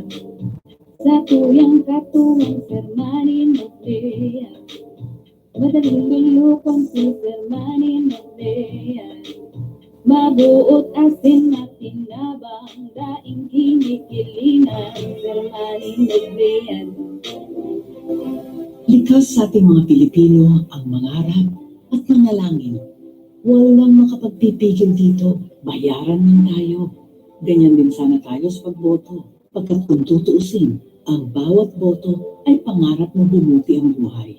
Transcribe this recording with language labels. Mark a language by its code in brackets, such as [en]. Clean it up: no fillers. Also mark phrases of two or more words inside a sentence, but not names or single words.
[bik] Sa tuyang katungan, Sermanin Noblea, madaling lulukon si Sermanin Noblea, mabuot asin matinabang, daing kinikilingan, Sermanin Noblea. [tl] Likas sa ating mga Pilipino ang mangarap at manalangin. Walang makapagpipigil dito. Bayaran man tayo. Ganyan din sana tayo sa pagboto. Pagkat kung tutuusin, ang bawat boto ay pangarap mo bumuti ang buhay.